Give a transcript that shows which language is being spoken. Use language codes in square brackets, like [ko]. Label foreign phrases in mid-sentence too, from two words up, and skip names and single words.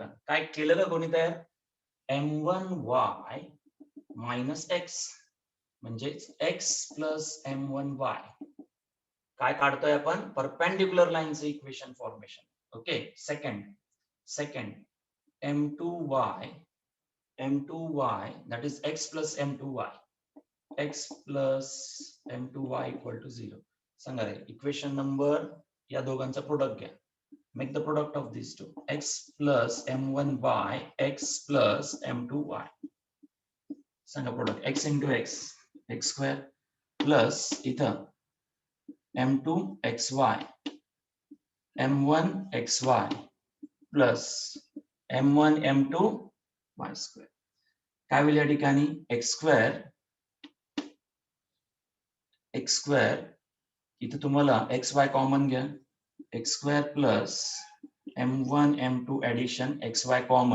[mr] काय केलं का कोणी तयार? [en] m1y minus x [mr] म्हणजे [en] x plus m1y. [mr] काय काढतोय आपण? [en] perpendicular line's equation formation. ओके, सेकंड m2y that is x plus m2y, x plus m2y equal to 0. [mr] सांगा रे, [en] equation number [mr] या दोघांचा प्रोडक्ट घ्या. [en] make the product of this two, x plus m1y, x plus m2y. सांगा प्रोडक्ट, x into x, x square plus इथं m2xy, m1xy plus m1 m2 y square. [mr] काय होईल या ठिकाणी? x square इथे तुम्हाला xy कॉमन घ्या, [en] x square plus m1 m2 addition xy common.